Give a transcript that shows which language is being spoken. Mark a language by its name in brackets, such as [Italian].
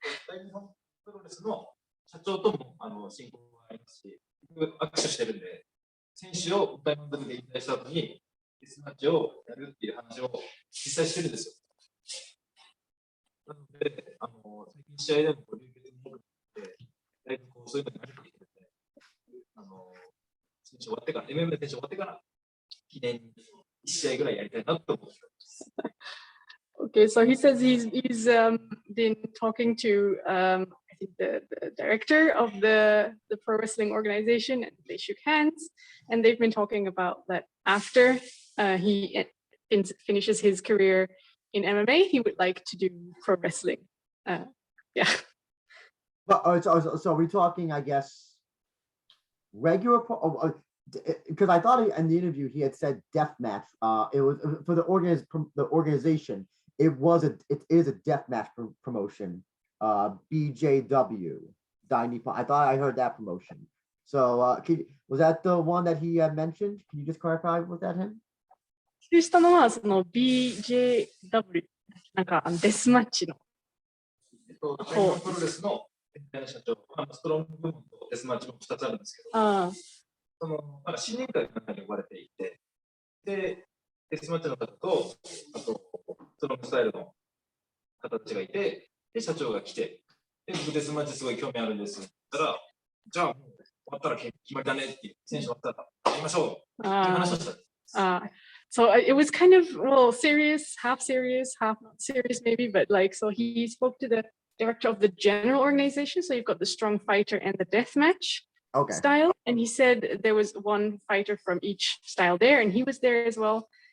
[Japanese] 大日本プロレスの社長とも親交がありますし、握手してるんで、選手を大満足で引退した後にデスマッチをやるっていう話を実際してるんですよ。なので、最近試合でも流血に多くなって、だいぶそういうのに慣れてきてるんで、選手終わってから、MMA 選手終わってから、記念に1試合ぐらいやりたいなと思ってます。 [English] Okay, so he says he's been talking to I think the director of the pro wrestling organization, and they shook hands, and they've been talking about that after he finishes his career in MMA, he would like to do pro wrestling. Yeah. But so we're talking, I guess, regular because I thought in the interview he had said death match. It was for the organization. It is a death match promotion. BJW, Dai Nippon. I thought I heard that promotion. So was that the one that he mentioned? Can you just clarify? Was that him? [Japanese] 指したのはその BJW なんかデスマッチの。プロレスの社長、ストロング部門とデスマッチも2つあるんですけど、その新年会の中に呼ばれていて、で、デスマッチの方と、あと、ストロングスタイルの方たちがいて、で、社長が来て、で、僕デスマッチすごい興味あるんですって言ったら、じゃあもう終わったら決まりだねっていう、選手終わったらやりましょうっていう話をしたんです。 [English] So it was kind of, well, serious, half not serious maybe, but like, so he spoke to the director of the general organization. So you've got the strong fighter and the deathmatch style. And he said there was one fighter from each style there, and he was there as well.